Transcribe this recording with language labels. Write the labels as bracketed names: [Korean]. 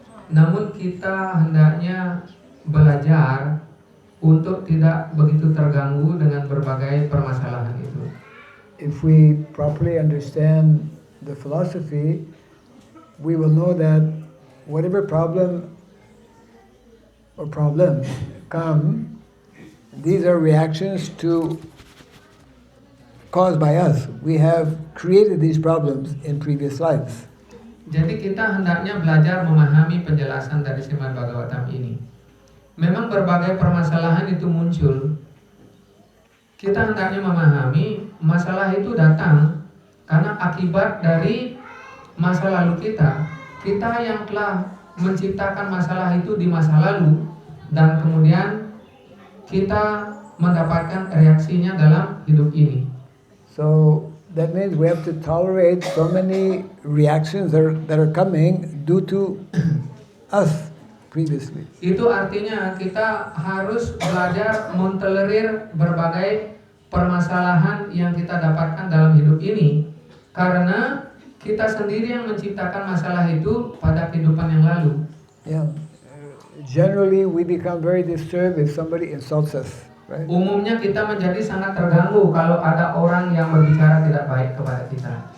[Indonesian] Namun kita hendaknya belajar untuk tidak begitu terganggu dengan berbagai permasalahan itu. [English] If we properly understand the philosophy, we will know that whatever problem or problems come, these are reactions to caused by us. We have created these problems in previous lives. [Indonesian] Jadi kita hendaknya belajar memahami penjelasan dari Srimad Bhagavatam ini. Memang berbagai permasalahan itu muncul. Kita hendaknya memahami masalah itu datang karena akibat dari masa lalu kita. Kita yang telah menciptakan masalah itu di masa lalu dan kemudian kita mendapatkan reaksinya dalam hidup ini. [English] So that means we have to tolerate so many reactions that are coming due to us previously. [Indonesian] Itu artinya kita harus belajar mentolerir berbagai permasalahan yang kita dapatkan dalam hidup ini karena kita sendiri yang menciptakan masalah itu pada kehidupan yang lalu. [English] Yeah. Generally we become very disturbed if somebody insults us. Right? [Indonesian] Umumnya kita menjadi sangat terganggu kalau ada orang yang berbicara tidak baik kepada kita.